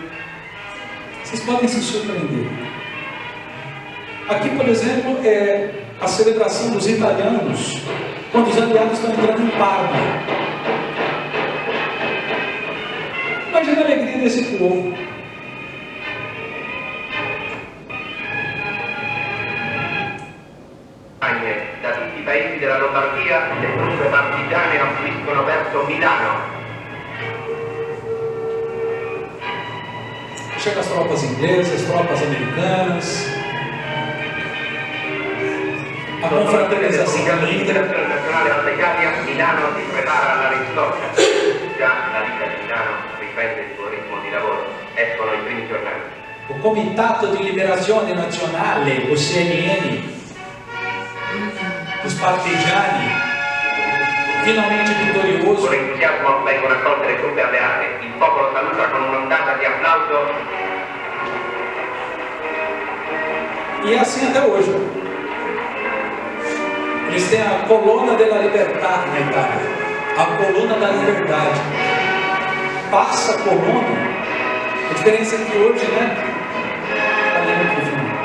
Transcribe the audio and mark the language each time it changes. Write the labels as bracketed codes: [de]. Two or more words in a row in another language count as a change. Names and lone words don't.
[pt] Vocês podem se surpreender. Aqui, por exemplo, é a celebração dos italianos quando os aliados estão entrando em Parma. Imagina a alegria desse povo. [it] Da tutti i paesi della Lombardia le truppe partigiane affluiscono verso Milano. [pt] Chegam as tropas inglesas, tropas americanas. A confraternização [it] L'Integrazione Nazionale Alta Italia, Milano si prepara alla riscossa. Già la vita di Milano riprende il suo ritmo di lavoro. Escono i primi giornali. [pt] o Comitato di Liberazione Nazionale, o CNN, os partigiani, finalmente vitorioso. [it] Con entusiasmo vengono accolte le truppe alleate. Il popolo saluta con un'ondata di applauso. [pt] E é assim até hoje. Eles têm a Colonna della Libertà na Itália, a Coluna da Liberdade. Passa a coluna, a diferença é que hoje, né? Ali no fim.